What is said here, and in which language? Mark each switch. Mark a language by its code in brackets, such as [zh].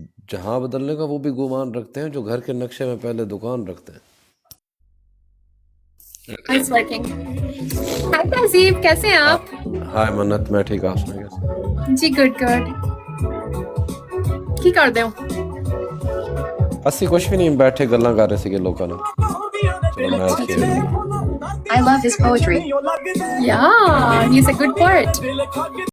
[hi] जहाँ बदलने का वो भी गुमान रखते हैं, जो घर के नक्शे में पहले दुकान रखते हैं। [en] It's working. [hi] Hi तहजीब, कैसे हैं आप? हाय मन्नत, मैं ठीक, आप सुनाइए कैसे? [pa] जी गुड गुड। की करदे हो? ਅਸੀਂ ਕੁਝ ਵੀ ਨਹੀਂ, ਬੈਠੇ ਗੱਲਾਂ ਕਰ ਰਹੇ ਸੀਗੇ ਲੋਕਾਂ ਨਾਲ। ਚਲੋ ਮੈਂ [en] I love his poetry. Yeah, he's a good poet.